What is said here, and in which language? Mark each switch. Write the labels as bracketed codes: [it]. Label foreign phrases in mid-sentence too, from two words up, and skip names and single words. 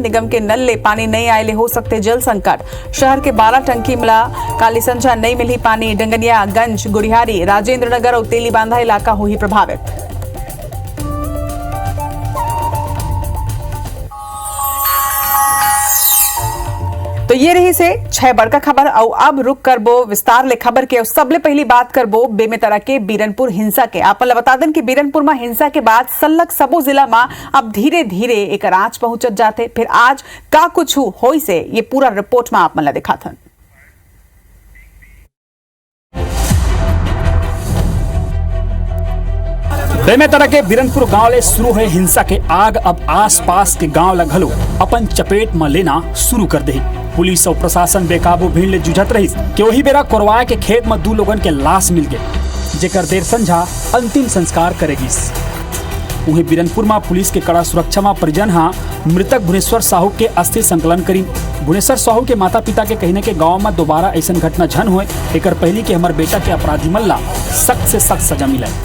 [hne] निगम के नल ले पानी नहीं आए ले हो सकते जल संकट। शहर के 12 टंकी मिला काली संझा नहीं मिली पानी। डंगनिया, गंज, गुड़ियारी, राजेंद्र नगर और तेली बांधा इलाका हुई प्रभावित। तो ये रही से 6 बड़का खबर। और अब रुक करबो विस्तार ले खबर के। सबले पहली बात करबो बेमेतरा के बीरनपुर हिंसा के। आपन बता दें कि बीरनपुर में हिंसा के बाद सल्लग सबो जिला में अब धीरे धीरे एक आंच पहुंचत जाते। फिर आज का कुछ होई से ये पूरा रिपोर्ट में आप मन दिखाथन। बेमेतरा के बीरनपुर गांव ले शुरू हुए हिंसा के आग अब आसपास के गांव लगलो अपन चपेट में लेना शुरू कर दे। पुलिस और प्रशासन बेकाबू भीड़ ले जुझत रही कि वही बेरा कोरवाए के खेत में 2 लोगन के लाश मिल गए, जेकर देर संझा अंतिम संस्कार करेगी। वहीं बीरनपुर में पुलिस के कड़ा सुरक्षा में परिजन मृतक भुवनेश्वर साहू के अस्थि संकलन करी। भुवनेश्वर साहू के माता पिता के कहने के गाँव में दोबारा ऐसा घटना झन हुए, एक पहली के हमारे बेटा के अपराधी मल्ला सख्त से सख्त सजा मिले।